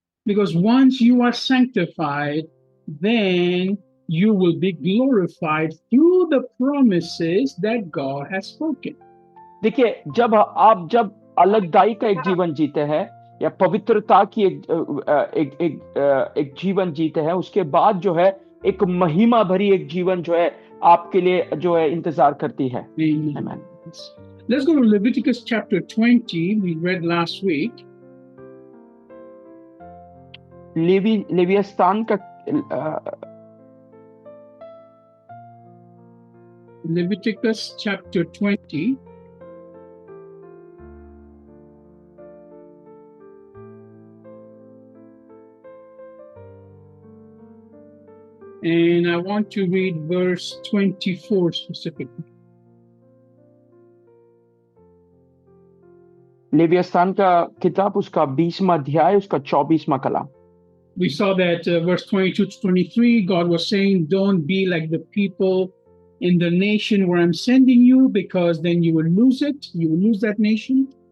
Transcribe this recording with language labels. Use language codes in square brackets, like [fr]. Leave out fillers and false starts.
[en] Because once you are sanctified, then you will be glorified through the promises that God has spoken. [hi] देखिए, जब अलगदाई का एक जीवन जीते हैं या पवित्रता की एक जीवन जीते हैं, उसके बाद जो है एक महिमा भरी एक जीवन जो है आपके लिए जो है इंतजार करती है। [en] Amen. Let's go to Leviticus chapter 20. We read last week. [hi] लेवियस्तान का [en] Leviticus chapter 20. And I want to read verse 24 specifically. [hi] लेवियस्तान का किताब उसका 20वां अध्याय उसका 24वां कलाम। [en] We saw that verse 22 to 23, God was saying, don't be like the people in the nation where I'm sending you, because then you will lose it. You will lose that nation.